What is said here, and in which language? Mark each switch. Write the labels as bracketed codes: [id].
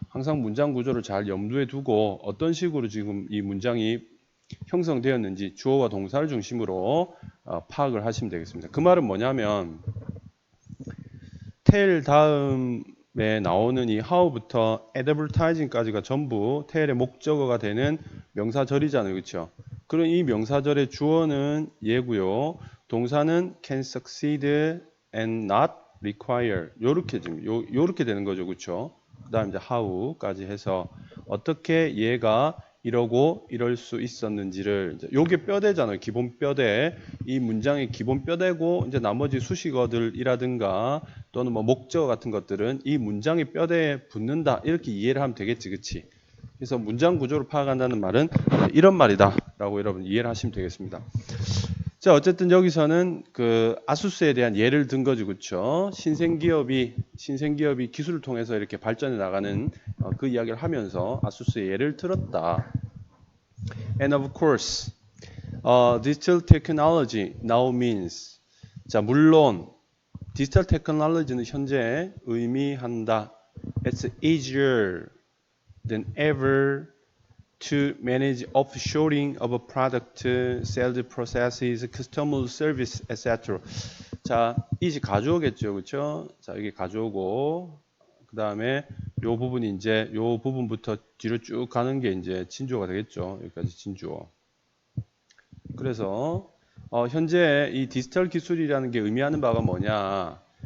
[ko] 항상 문장 구조를 잘 염두에 두고 어떤 식으로 지금 이 문장이 형성되었는지 주어와 동사를 중심으로 파악을 하시면 되겠습니다. 그 말은 뭐냐면 tell 다음에 나오는 이 how부터 advertising까지가 전부 tell의 목적어가 되는 명사절이잖아요. 그렇죠? 그럼 이 명사절의 주어는 얘고요. [en] 동사는 can succeed and not require. [ko] 요렇게 지금 요렇게 되는 거죠. 그렇죠? 그다음 이제 how까지 해서 어떻게 얘가 이러고 이럴 수 있었는지를 이제 요게 뼈대잖아요. 기본 뼈대. 이 문장의 기본 뼈대고 이제 나머지 수식어들이라든가 또는 뭐 목적어 같은 것들은 이 문장의 뼈대에 붙는다. 이렇게 이해를 하면 되겠지. 그치? 그래서 문장 구조를 파악한다는 말은 이런 말이다라고 여러분 이해를 하시면 되겠습니다. 자, 어쨌든 여기서는 그 아수스에 대한 예를 든 거죠. 그렇죠? 신생 기업이 기술을 통해서 이렇게 발전해 나가는 그 이야기를 하면서 아수스의 예를 들었다. [en] And of course, digital technology now means. [ko] 자, 물론 디지털 테크놀로지는 현재 의미한다. [en] It's easier than ever to manage offshoring of a product, sales processes, customer service, etc. [ko] 자, 이제 가져오겠죠, 그렇죠? 자, 이게 가져오고 그 다음에 요 부분이 이제 요 부분부터 뒤로 쭉 가는 게 이제 진주어가 되겠죠. 여기까지 진주어. 그래서 현재 이 디지털 기술이라는 게 의미하는 바가 뭐냐?